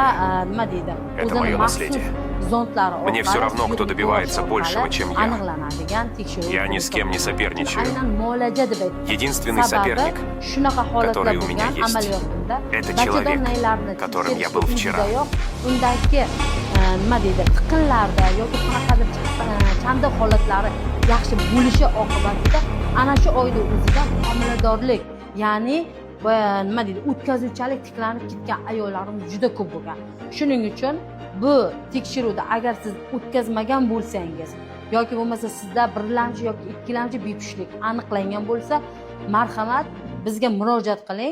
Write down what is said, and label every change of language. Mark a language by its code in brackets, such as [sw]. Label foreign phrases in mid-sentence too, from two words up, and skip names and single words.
[ru] Это мое наследие. Мне все равно, кто добивается большего, чем я. Я ни с кем не соперничаю. Единственный соперник, который у меня есть, это человек, которым я был вчера. [uz] Nima deydi, qiqinlarda yoki qanaqadir chandiq holatlari yaxshi bo'lishi oqibatida ana shu oyda o'zida homiladorlik, ya'ni nima deydi, o'tkazuvchalik tiklanib ketgan ayollarimiz juda ko'p bo'lgan. Shuning uchun bu tekshiruvda agar siz o'tkazmagan bo'lsangiz yoki bo'lmasa sizda birlamchi yoki ikkilamchi bepushtlik aniqlangan bo'lsa, marhamat bizga murojaat qiling.